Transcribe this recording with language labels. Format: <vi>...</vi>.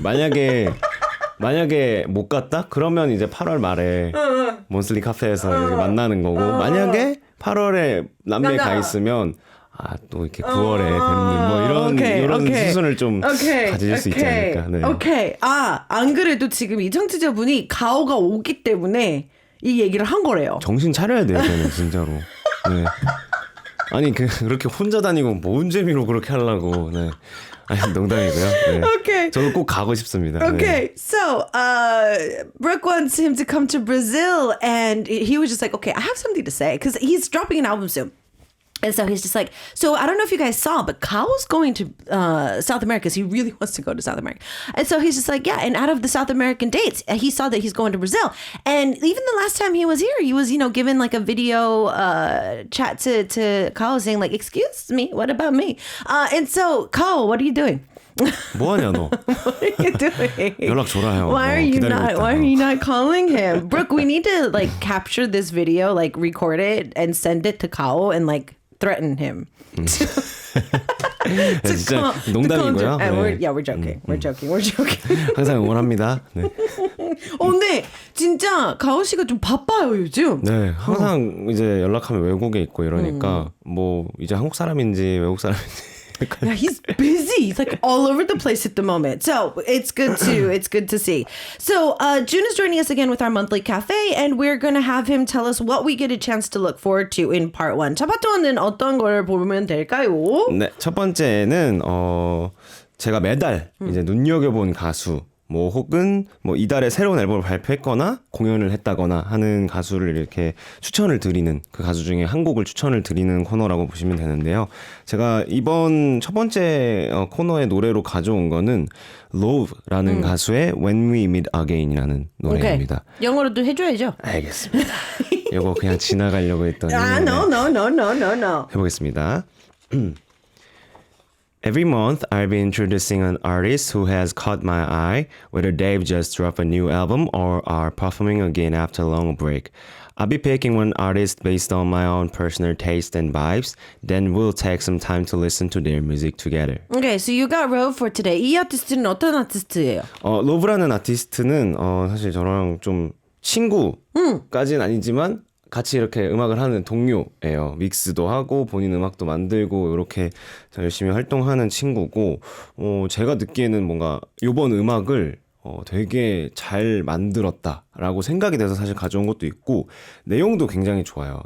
<ko>만약에 못 갔다? 그러면 이제 8월 말에 몬슬리 카페에서 이렇게 만나는 거고 만약에 8월에 남미에 가 있으면 또 이렇게 9월에 뵙는 뭐 이런 수순을 좀 가질 수 있지 않을까. 네.</ko> <en>오케이.</en> <ko>안 그래도 지금 이 청취자분이 가오가 오기 때문에 이 얘기를 한 거래요. 정신 차려야 돼요, 저는 진짜로. 네. 아니 그렇게 혼자 다니고 뭔 재미로 그렇게 하려고. 네. 아니 농담이고요. 네.</ko> <en>Okay.</en> <ko>저도 꼭 가고 싶습니다.</ko> <en>Okay,</en> <ko>네.</ko> <en>so Brooke wants him to come to Brazil, and he was just like, okay, I have something to say because he's dropping an album soon. And so he's just like, so I don't know if you guys saw, but Kao's going to South America because he really wants to go to South America. And so he's just like, yeah, and out of the South American dates, he saw that he's going to Brazil. And even the last time he was here, he was, given like a video chat to Kao saying like, excuse me, what about me? And so, Kao, what are you doing?</en> <ko>뭐하냐 너?</ko> <en>What are you doing?</en> <ko>연락 줘라요.</ko> <en>Why are you not calling him? Brooke, we need to like capture this video, like record it and send it to Kao and like threaten him.</en> <ko>진짜 농담이고요. 네. 네.</ko> <en>We're joking. We're joking.</en> <ko>항상 응원합니다. 네. 근데 진짜 가오 씨가 좀 바빠요 요즘. 네, 항상 이제 연락하면 외국에 있고 이러니까 뭐 이제 한국 사람인지 외국 사람인지</ko> <en>Yeah, he's busy. He's like all over the place at the moment. So it's good to see. So June is joining us again with our monthly cafe, and we're going to have him tell us what we get a chance to look forward to in part one.</en> <ko>첫 번째는 어떤 걸 보면 될까요? 네, 첫 번째는 제가 매달 이제 눈여겨본 가수 뭐 혹은 뭐 이달에 새로운 앨범을 발표했거나 공연을 했다거나 하는 가수를 이렇게 추천을 드리는 그 가수 중에 한 곡을 추천을 드리는 코너라고 보시면 되는데요. 제가 이번 첫 번째 코너의 노래로 가져온 거는 Love라는 가수의 When We Meet Again이라는 노래입니다. Okay. 영어로도 해줘야죠. 알겠습니다. 이거 그냥 지나가려고 했더니</ko> <en>No.</en> <ko>해보겠습니다.</ko> <en>Every month, I'll be introducing an artist who has caught my eye, whether they've just dropped a new album or are performing again after a long break. I'll be picking one artist based on my own personal taste and vibes, then we'll take some time to listen to their music together. Okay, so you got Rove for today.</en> <ko>이 아티스트는 어떤 아티스트예요? 로브라는 아티스트는 사실 저랑 좀 친구까지는 아니지만 같이 이렇게 음악을 하는 동료예요. 믹스도 하고 본인 음악도 만들고 이렇게 열심히 활동하는 친구고 제가 듣기에는 뭔가 이번 음악을 되게 잘 만들었다라고 생각이 돼서 사실 가져온 것도 있고 내용도 굉장히 좋아요.</ko>